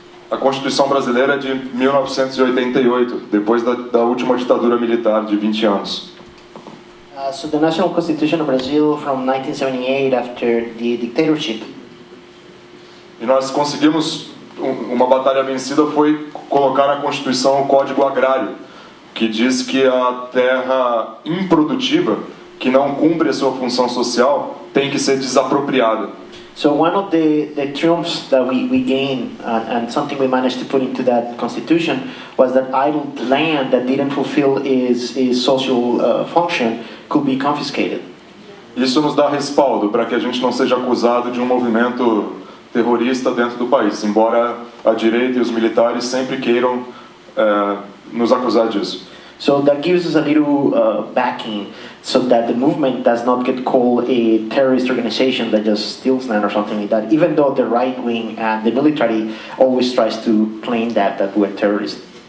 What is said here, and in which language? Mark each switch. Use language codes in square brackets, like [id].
[pt] A Constituição brasileira é de 1988, depois da última ditadura militar de 20 anos. [en] So the National Constitution of Brazil from 1978 after the dictatorship. [pt] E nós conseguimos, uma batalha vencida foi colocar na Constituição o Código Agrário, que diz que a terra improdutiva, que não cumpre a sua função social, tem que ser desapropriada. [en] So one of the triumphs that we gained and something we managed to put into that constitution was that idle land that didn't fulfill its social function could be confiscated. [pt] Isso nos dá respaldo para que a gente não seja acusado de um movimento terrorista dentro do país, embora a direita e os militares sempre queiram nos acusar disso. [en] So that gives us a little backing so that the movement does not get called a terrorist organization that just steals land or something like that, even though the right wing and the military always tries to claim that we're terrorists.